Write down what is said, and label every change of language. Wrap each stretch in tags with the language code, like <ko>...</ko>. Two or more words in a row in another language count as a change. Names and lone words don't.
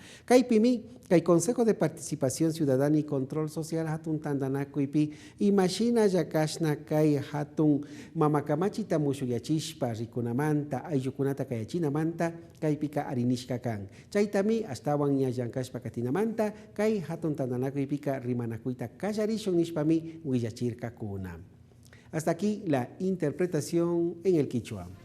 <qu>Kaypimi kay Consejo de Participación Ciudadana y Control Social hatun tandanakuypi imashina yakashna kay hatun mamakamachita mushuyachishpa rikunamanta ayllukunata kayachinamanta kaypika arinishka kan. Chaytami astawan ña llankashpa katinamanta kay hatun tandanakuypika rimanakuyta kallarishun nishpami willachirkakuna.</qu> <es>Hasta aquí la interpretación en el quichua.</es>